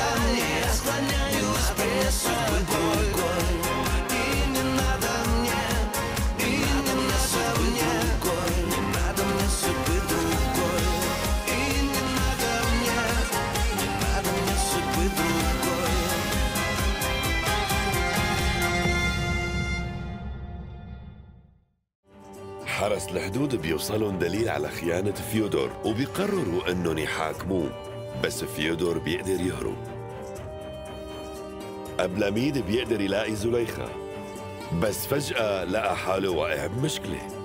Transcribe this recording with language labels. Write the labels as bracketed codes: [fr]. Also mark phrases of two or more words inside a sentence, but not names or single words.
[ru] Я склоняюсь пред тобой. И не надо мне, и не надо мне, не надо мне судьбы другой. И не надо мне, не надо мне судьбы другой. [ar] حرس الحدود بيوصلهم دليل على خيانة فيودور وبيقرروا انهم يحاكموه، بس فيودور بيقدر يهرب. أبلاميد بيقدر يلاقي زليخة، بس فجأة لقى حاله واقع بمشكلة.